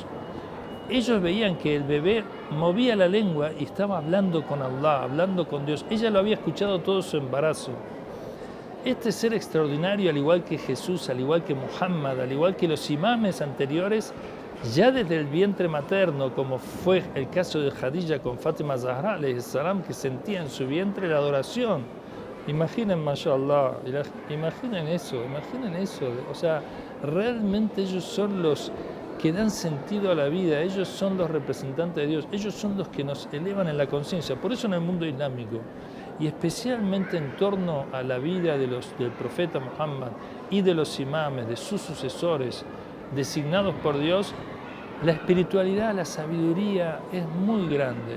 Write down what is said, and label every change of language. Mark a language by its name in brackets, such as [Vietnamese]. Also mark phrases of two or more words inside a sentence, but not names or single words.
[Spanish] Ellos veían que el bebé movía la lengua y estaba hablando con Allah, hablando con Dios. Ella lo había escuchado todo su embarazo. Este ser extraordinario, al igual que Jesús, al igual que Muhammad, al igual que los imames anteriores, ya desde el vientre materno, como fue el caso de Khadija con Fátima Zahra [Arabic] عليه السلام, [Spanish] que sentía en su vientre la adoración. Imaginen, mashallah, imaginen eso. O sea, realmente ellos son que dan sentido a la vida, ellos son los representantes de Dios, ellos son los que nos elevan en la conciencia. Por eso en el mundo islámico, y especialmente en torno a la vida del profeta Muhammad y de los imames, de sus sucesores designados por Dios, la espiritualidad, la sabiduría es muy grande.